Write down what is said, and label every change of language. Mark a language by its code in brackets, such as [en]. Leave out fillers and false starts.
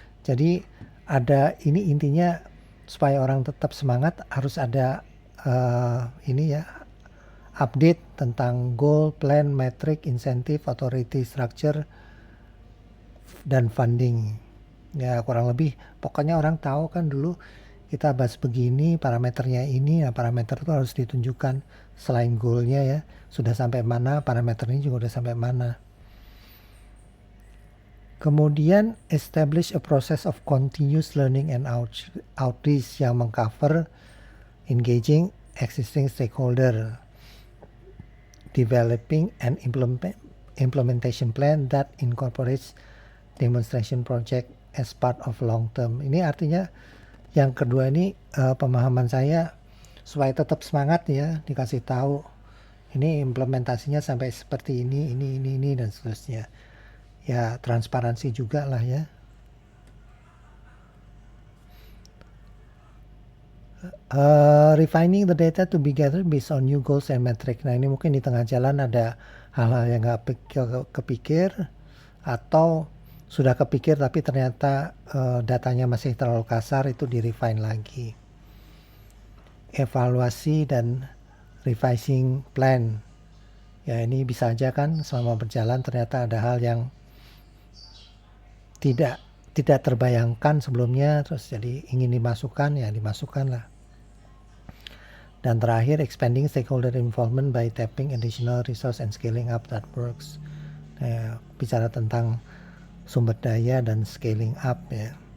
[id] Jadi ada ini intinya supaya orang tetap semangat harus ada ini ya, update tentang goal, plan, metric, incentive, authority, structure, dan funding. Ya kurang lebih pokoknya orang tahu kan dulu kita bahas begini, parameternya ini, nah parameter itu harus ditunjukkan selain goalnya ya, sudah sampai mana, parameternya juga udah sampai mana. [en] Kemudian establish a process of continuous learning and outreach [id] yang mengcover [en] engaging existing stakeholder, developing an implementation plan that incorporates demonstration project as part of long term. [id] Ini artinya yang kedua ini pemahaman saya supaya tetap semangat ya, dikasih tahu ini implementasinya sampai seperti ini dan seterusnya. Ya transparansi juga lah ya. [en] Refining the data to be gathered based on new goals and metric. [id] Nah ini mungkin di tengah jalan ada hal-hal yang nggak kepikir atau sudah kepikir tapi ternyata datanya masih terlalu kasar, itu di refine lagi. Evaluasi dan [en] revising plan. [id] Ya ini bisa aja kan selama berjalan ternyata ada hal yang tidak terbayangkan sebelumnya, terus jadi ingin dimasukkan, ya dimasukkan lah. Dan terakhir, [en] expanding stakeholder involvement by tapping additional resource and scaling up that works. [id] Nah, bicara tentang sumber daya dan scaling up ya.